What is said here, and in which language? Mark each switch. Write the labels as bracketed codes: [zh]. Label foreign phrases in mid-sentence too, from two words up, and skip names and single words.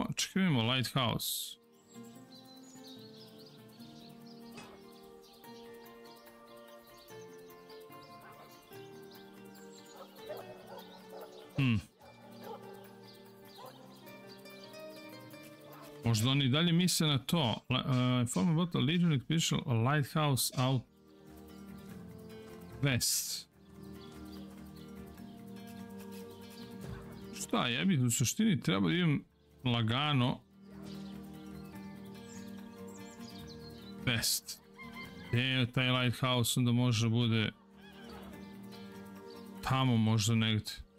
[sr] Čekaj, imamo Lighthouse. Možda oni dalje misle na to. [en] Inform about the Legion Expedition Lighthouse out west. [sr] Šta, ja bih u suštini treba da idem lagano west. Gdje je taj Lighthouse, onda može bude tamo možda negdje.